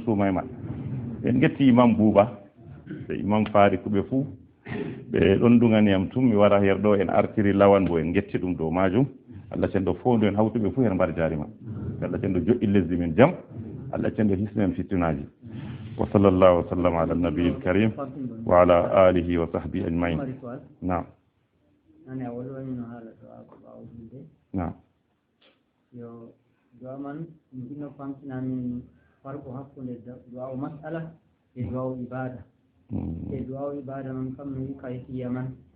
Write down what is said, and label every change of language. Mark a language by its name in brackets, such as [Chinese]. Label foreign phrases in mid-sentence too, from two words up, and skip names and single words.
[Fula] suumaye man en getti imam Bouba e imam Fari kuɓe fuu ɓe ɗon ɗuganiyam tum mi wara her ɗo en artiri lawan bo en getti ɗum dow majum allah cenɗo fondu en hawtuɓe fuu hen mbar jarima allah cenɗo joƴƴi lesdi men jaam allah cenɗo hisnu en fittunaji [Arabic] وصلى الله وسلم على النبي الكريم وعلى آله وصحبه أجمعين [Fula] naam naam yo du'a man ɗino famtinamin farko hakkunde du'a o mas'ala e du'a o ibada e du'a o ibada man kam no kayfiya man